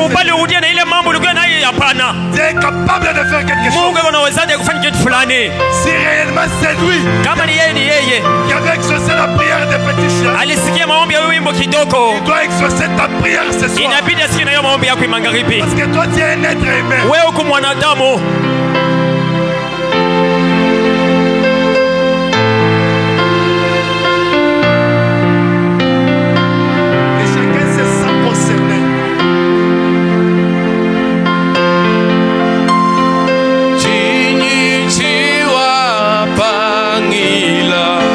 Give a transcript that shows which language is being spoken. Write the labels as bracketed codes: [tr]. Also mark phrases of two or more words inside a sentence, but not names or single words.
[fr] Dieu est capable de faire quelque chose. Si réellement c'est lui qui avait exaucé la prière des petits chiens, il doit exaucer ta prière ce soir. Parce que toi tu es un être aimé. [sw] Huku mwanadamu [fr] et chacun se sent concerné. Chini chiwa pangila